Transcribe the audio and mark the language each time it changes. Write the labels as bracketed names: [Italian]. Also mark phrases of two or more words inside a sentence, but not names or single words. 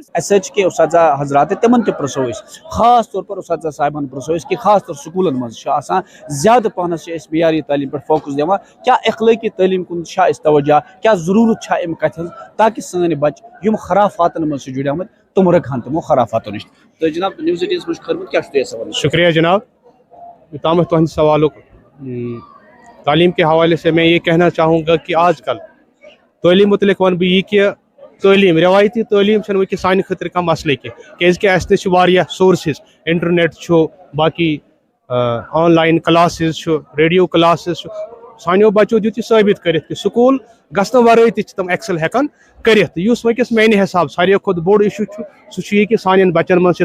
[Kashmiri] اَسہِ حظ چھِ کینٛہہ اُستاذہ حضرات تِمن تہِ پرٛژھو أسۍ خاص طور پر اُستاذہ صاحبن پرٛژھو أسۍ کہِ خاص طور سکوٗلن منٛز چھُ آسان زیادٕ پَہنَس چھِ أسۍ معیاری تعلیٖم پٮ۪ٹھ فوکس دِوان کیاہ اخلٲقی تعلیٖم کُن چھا أسۍ توجہ کیاہ ضروٗرت چھا اَمہِ کَتھِ ہٕنٛز تاکہِ سٲنۍ بَچہٕ یِم خرافاتن منٛز چھِ جُڑیمٕتۍ تِم رُکہن تِمو خرافاتو نِش. تہٕ جِناب نِوٕز 18 منٛز چھُ کھٲرمُت کیاہ چھُ تۄہہِ سوال؟ شکریہ جناب یوتامتھ تہنٛدِ سوالُک تعلیٖم [Urdu] کے حوالے سے میں یہ کہنا چاہوں گا کہ آج کل [Kashmiri] تعلیٖم متعلق ون بہٕ یہِ کہِ تعلیٖم روایتی تعلیٖم چھنہٕ وٕنکٮ۪س سانہِ خٲطرٕ کانٛہہ مسلہٕ کینٛہہ کیازکہِ اَسہِ نِش چھِ واریاہ سورسز انٹرنیٹ چھُ باقٕے [English] online classes [Kashmiri] چھُ [English] radio classes [Kashmiri] چھُ سانیو بچو دیُت یہِ ثٲبت کٔرِتھ کہِ سکوٗل گژھنہٕ ورٲے تہِ چھِ تِم ایکسل ہٮ۪کان کٔرِتھ یُس وٕنکٮ۪س میانہِ حساب ساروٕے کھۄتہٕ بوٚڑ اِشوٗ چھُ سُہ چھُ یہِ کہِ سانٮ۪ن بچن منٛز چھِ